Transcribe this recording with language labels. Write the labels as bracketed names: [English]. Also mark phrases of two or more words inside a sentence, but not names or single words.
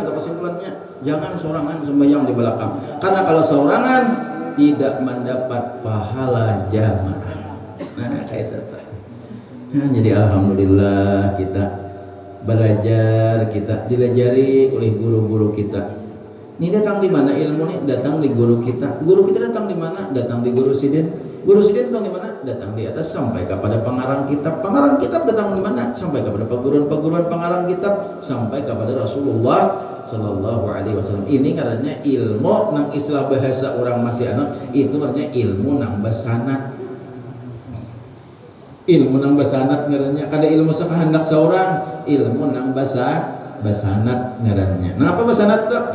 [Indonesian] Kesimpulannya jangan sorangan sembahyang di belakang karena kalau sorangan tidak mendapat pahala jamaah. [Banjar] Nah kayak itu. [Indonesian] Nah, jadi alhamdulillah kita belajar, kita dilajari oleh guru-guru kita. [Banjar] Ini datang di mana ilmu nih? Datang di guru kita. Guru kita datang di mana? Datang di guru sidin. Guru sidin datang di mana? Datang di atas sampai kepada pengarang kitab. Pengarang kitab datang di mana? [Indonesian] Sampai kepada perguruan-perguruan pengarang kitab sampai kepada Rasulullah [Arabic] صلى الله عليه وسلم. [Banjar] Ini katanya ilmu nang istilah bahasa orang masih itu artinya ilmu nang basanat. Ilmu nang basanat ngarannya kada ilmu sakahandak seorang ilmu nang basanat ngarannya. Nah apa basanat tuh?